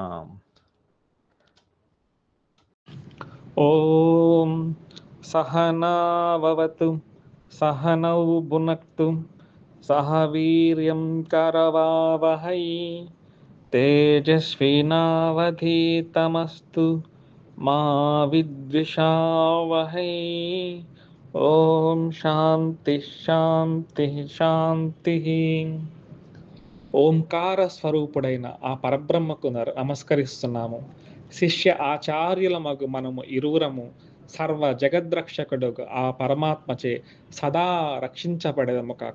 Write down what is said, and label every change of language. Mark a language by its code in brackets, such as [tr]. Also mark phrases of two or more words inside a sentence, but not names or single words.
[sa] ओम सहना भवतु सहनौ भुनक्तु सह वीर्यं करवावहै तेजस्विनावधीतमस्तु मा विद्विषावहै। ఓం శాంతి శాంతి శాంతి. [te] ఓంకార స్వరూపుడైన ఆ పరబ్రహ్మకు నమస్కరిస్తున్నాము. శిష్య ఆచార్యుల మగు మనము ఇరువురము సర్వ జగద్రక్షకుడు ఆ పరమాత్మచే సదా రక్షించబడదము కాక.